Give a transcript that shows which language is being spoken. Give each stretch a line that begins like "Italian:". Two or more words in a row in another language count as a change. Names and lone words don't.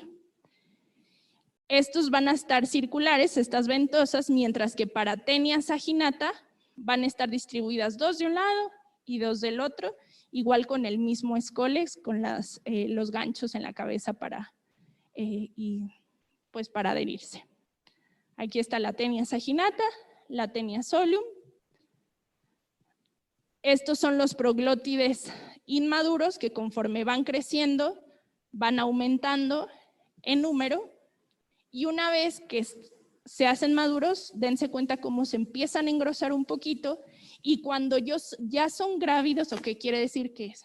Spanish: Estos van a estar circulares, estas ventosas, mientras que para Taenia saginata van a estar distribuidas 2 de un lado y 2 del otro, igual con el mismo escólex, con los ganchos en la cabeza para adherirse. Aquí está la Taenia saginata, la Taenia solium. Estos son los proglótides inmaduros que conforme van creciendo, van aumentando en número, y una vez que se hacen maduros, dense cuenta cómo se empiezan a engrosar un poquito, y cuando ya son grávidos, ¿o qué quiere decir?